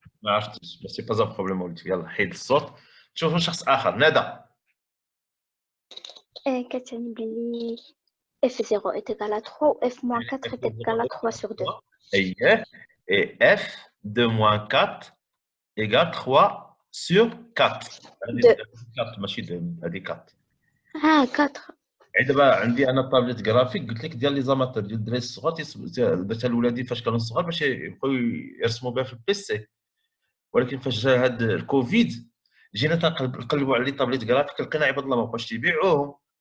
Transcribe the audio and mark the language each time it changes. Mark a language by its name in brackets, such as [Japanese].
[Arabic] ما عرفتش بس سي با بروبليم وليدي. يلا حيد الصوت تشوفوا شخص اخر. ندى كتعني بلي [French] f0 est égal à 3 ou f-4 est égal à 3 sur 2. اييه et f de moins 4 égale 3 sur 4. [Arabic] هذه 4 ماشي هذه 4. 4. دابا عندي انا طابلت جرافيك قلت لك ديال لي زاماتور ديال الدراري الصغار درتها لولادي فاش كانوا صغار باش يبقاو يرسموا بها في البيسي، ولكن فاش جا هاد الكوفيد جينا نقلبوا على لي طابليت جرافيك لقينا عباد الله ما بقاوش تيبيعوهم.